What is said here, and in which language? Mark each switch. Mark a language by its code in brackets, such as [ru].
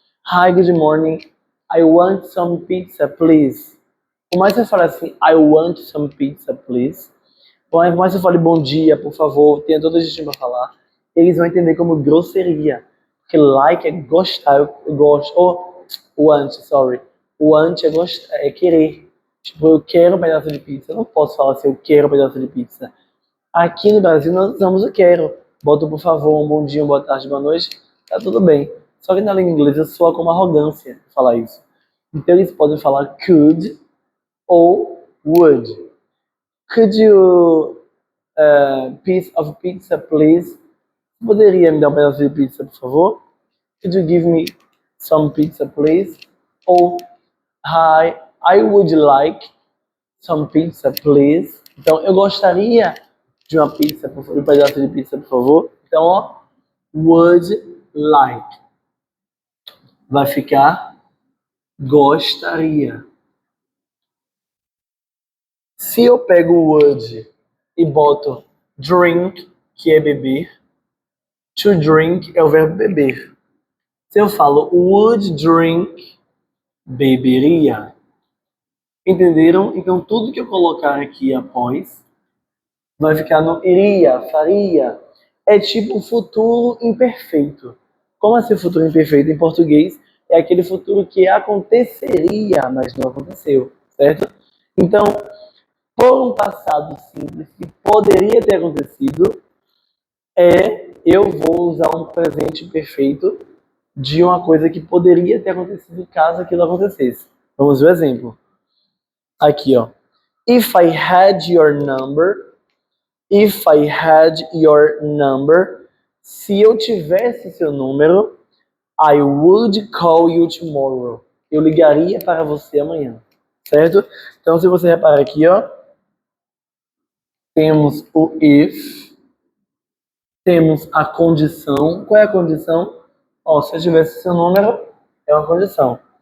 [en] Hi, good morning, I want some pizza, please. [pt] Por mais que eu fale assim, [en] I want some pizza, please. [pt] Por mais que eu fale bom dia, por favor, tenha todo o jeitinho para falar, eles vão entender como grosseria. Porque like é gostar, eu gosto. Ou want, sorry. Want é, gostar, é querer. Tipo, eu quero um pedaço de pizza. Eu não posso falar assim, eu quero um pedaço de pizza. Aqui no Brasil nós usamos o quero. Boto por favor, um bom dia, uma boa tarde, boa noite. Tá tudo bem. Só que na língua inglesa soa como arrogância falar isso. Então eles podem falar could ou would. [en] Could you piece of pizza, please? [pt] Poderia me dar um pedaço de pizza, por favor? [en] Could you give me some pizza, please? [pt] Ou, [en] hi, I would like some pizza, please. [pt] Então, eu gostaria de uma pizza, um pedaço de pizza, por favor. Então, ó, would like. Vai ficar gostaria. Se eu pego o would e boto drink, que é beber, to drink é o verbo beber. Se eu falo would drink, beberia. Entenderam? Então tudo que eu colocar aqui após vai ficar no iria, faria. É tipo futuro imperfeito. Como assim futuro imperfeito em português? É aquele futuro que aconteceria, mas não aconteceu, certo? Então, por um passado simples que poderia ter acontecido, eu vou usar um presente perfeito de uma coisa que poderia ter acontecido caso aquilo acontecesse. Vamos ver o exemplo. Aqui, ó. [en] If I had your number, if I had your number, [pt] se eu tivesse seu número, [en] I would call you tomorrow. [pt] Eu ligaria para você amanhã, certo? Então, se você reparar aqui, ó, temos o if, temos a condição. Qual é a condição? Ó, se eu tivesse seu número, é uma condição.